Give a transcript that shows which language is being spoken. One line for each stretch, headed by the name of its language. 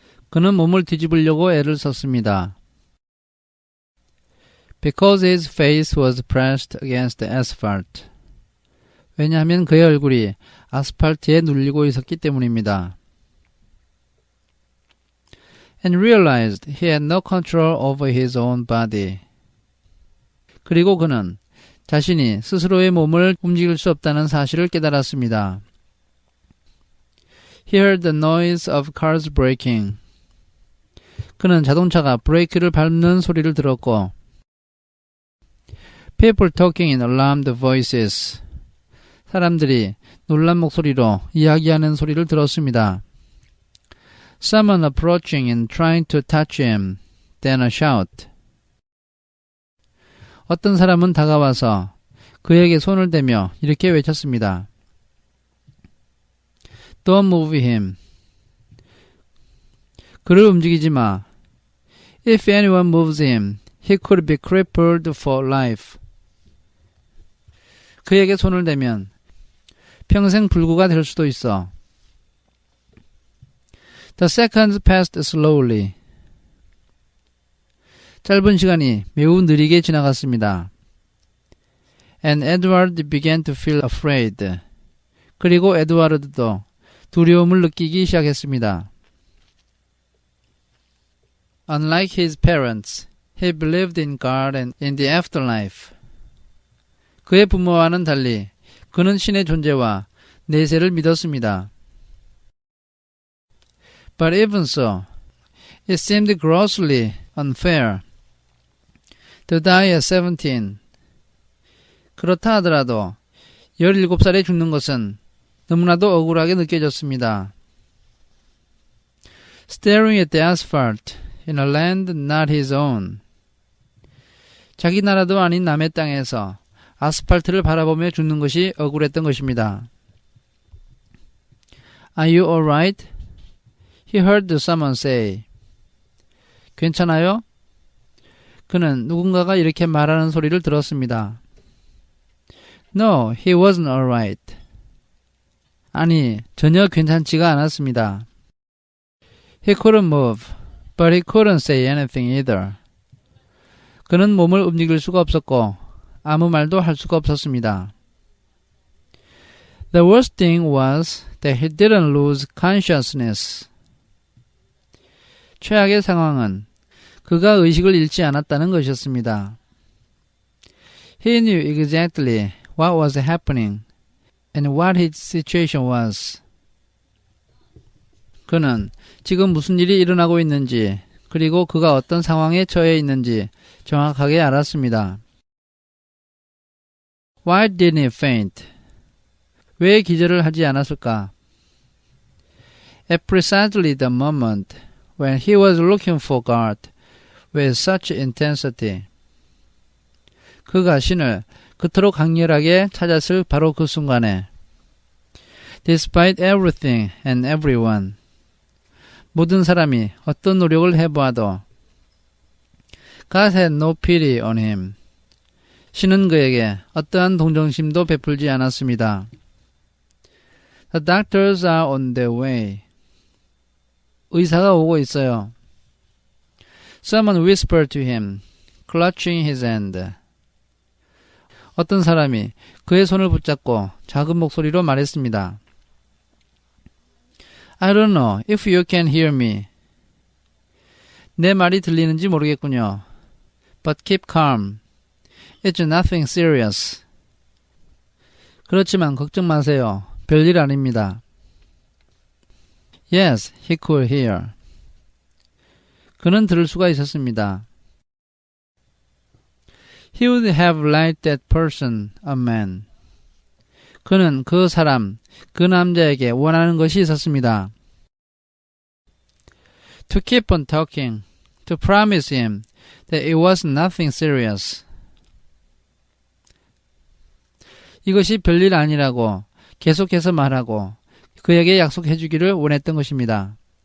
Korean: 그는 몸을 뒤집으려고 애를 썼습니다.
English: Because his face was pressed against the asphalt.
Korean: 왜냐하면 그의 얼굴이 아스팔트에 눌리고 있었기 때문입니다.
English: And realized he had no control over his own body.
Korean: 그리고 그는 자신이 스스로의 몸을 움직일 수 없다는 사실을 깨달았습니다.
English: He heard the noise of cars braking.
Korean: 그는 자동차가 브레이크를 밟는 소리를 들었고
English: People talking in alarmed voices.
Korean: 사람들이 놀란 목소리로 이야기하는 소리를 들었습니다.
English: Someone approaching and trying to touch him. Then a shout.
Korean: 어떤 사람은 다가와서 그에게 손을 대며 이렇게 외쳤습니다.
English: Don't move him.
Korean: 그를 움직이지 마.
English: If anyone moves him, he could be crippled for life.
Korean: 그에게 손을 대면 평생 불구가 될 수도 있어.
English: The seconds passed slowly.
Korean: 짧은 시간이 매우 느리게 지나갔습니다.
English: And Edward began to feel afraid.
Korean: 그리고 에드와르드도 두려움을 느끼기 시작했습니다.
English: Unlike his parents, he believed in God and in the afterlife.
Korean: 그의 부모와는 달리 그는 신의 존재와 내세를 믿었습니다.
English: But even so, it seemed grossly unfair to die at 17.
Korean: 그렇다 하더라도 17살에 죽는 것은 너무나도 억울하게 느껴졌습니다.
English: Staring at the asphalt in a land not his own.
Korean: 자기 나라도 아닌 남의 땅에서 아스팔트를 바라보며 죽는 것이 억울했던 것입니다.
English: Are you alright? He heard someone say.
Korean: 괜찮아요? 그는 누군가가 이렇게 말하는 소리를 들었습니다.
English: No, he wasn't alright.
Korean: 아니, 전혀 괜찮지가 않았습니다.
English: He couldn't move, but he couldn't say anything either.
Korean: 그는 몸을 움직일 수가 없었고 아무 말도 할 수가 없었습니다.
English: The worst thing was that he didn't lose consciousness.
Korean: 최악의 상황은 그가 의식을 잃지 않았다는 것이었습니다.
English: He knew exactly what was happening and what his situation was.
Korean: 그는 지금 무슨 일이 일어나고 있는지 그리고 그가 어떤 상황에 처해 있는지 정확하게 알았습니다.
English: Why didn't he faint?
Korean: 왜 기절을 하지 않았을까?
English: At precisely the moment when he was looking for God with such intensity.
Korean: 그가 신을 그토록 강렬하게 찾았을 바로 그 순간에
English: Despite everything and everyone.
Korean: 모든 사람이 어떤 노력을 해보아도
English: God had no pity on him.
Korean: 신은 그에게 어떠한 동정심도 베풀지 않았습니다.
English: The doctors are on their way.
Korean: 의사가 오고 있어요.
English: Someone whispered to him, clutching his hand.
Korean: 어떤 사람이 그의 손을 붙잡고 작은 목소리로 말했습니다.
English: I don't know if you can hear me.
Korean: 내 말이 들리는지 모르겠군요.
English: But keep calm. It's nothing serious.
Korean: 그렇지만 걱정 마세요. 별일 아닙니다.
English: Yes, he could hear.
Korean: 그는 들을 수가 있었습니다.
English: He would have liked that person, a man.
Korean: 그는 그 사람, 그 남자에게 원하는 것이 있었습니다.
English: To keep on talking, to promise him that it was nothing serious.
Korean: 이것이 별일 아니라고 계속해서 말하고 그에게 약속해 주기를 원했던 것입니다.